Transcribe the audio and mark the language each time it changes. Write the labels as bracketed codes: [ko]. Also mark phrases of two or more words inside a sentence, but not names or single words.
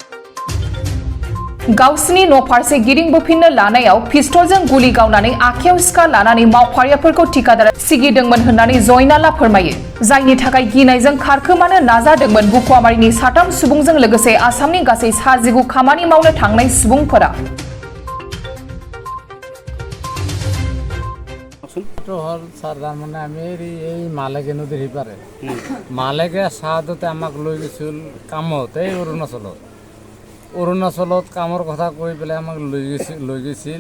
[brx] गावसिनि न' फारसे गिदिंबोफिननो लानायाव पिस्तलजों गुलि गावनानै आखायाव सिखा लानानै मावफारियाफोरखौ ठिकादारा सिगिदोंमोन होननानै जयनालआ फोरमायो। जायनि थाखाय गिनायजों खारखोमानो नाजादोंमोन बकुवामारिनि साथाम सुबुंजों लोगोसे आसामनि गासै 19 खामानि मावनो थांनाय सुबुंफोरा। [as] মালেকে নদীৰ সিপাৰে মালেকে চাহাদতে আমাক লৈ গৈছিল কামত এই অৰুণাচলত কামৰ কথা কৈ পেলাই আমাক লৈ গৈছিল।